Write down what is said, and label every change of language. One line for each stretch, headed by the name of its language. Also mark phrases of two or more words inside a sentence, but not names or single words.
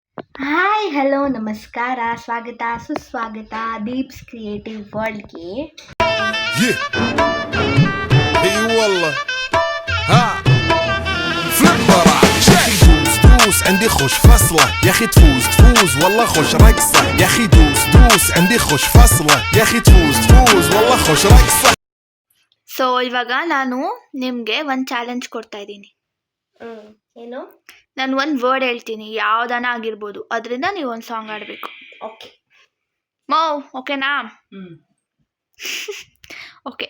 English: hi hello
Kannada: ನಮಸ್ಕಾರ ಸ್ವಾಗತ ಸುಸ್ವಾಗತ ದೀಪ್ಸ್ ಕ್ರಿಯೇಟಿವ್ ವರ್ಲ್ಡ್ಗೆ.
English: Yeah.
Arabic: اي والله. ها فليب مرة يا اخي دوس دوس عندي خوش فصلة يا اخي تفوز تفوز والله خوش رقصة يا اخي دوس دوس عندي خوش فصلة يا اخي تفوز تفوز والله خوش رقصة.
Kannada: ಸೊ ಇವಾಗ ನಾನು ನಿಮಗೆ ಒಂದು ಚಾಲೆಂಜ್ ಕೊಡ್ತಾ ಇದ್ದೀನಿ. ಏನು? ನಾನು ಒಂದು ವರ್ಡ್ ಹೇಳ್ತೀನಿ, ಯಾವ್ದಾನ ಆಗಿರ್ಬೋದು, ಅದರಿಂದ ನೀವು ಒಂದು ಸಾಂಗ್ ಆಡಬೇಕು. ಓಕೆ ಮೋ ಓಕೆನಾ? ಓಕೆ.